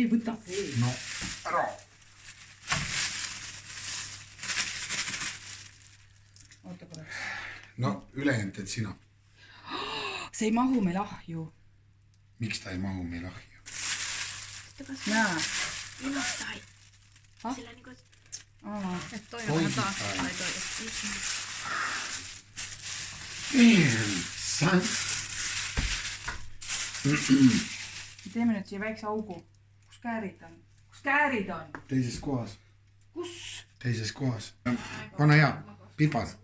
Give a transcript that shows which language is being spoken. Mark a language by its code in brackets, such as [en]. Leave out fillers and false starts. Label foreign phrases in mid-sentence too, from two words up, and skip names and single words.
[et] No, ära. Oota korraks. No, ülejäänud teed sina. See ei mahu meil ahju. Miks ta ei mahu meil ahju? Näe. Ilmastai. Ah? [fi] Sillä niinku, Et toi on vähän taas tai toi. [et] Teeme nüüd siia väikse augu. Kus käärid on? Teises kohas. Kus? Teises kohas. Pane hea, pipar.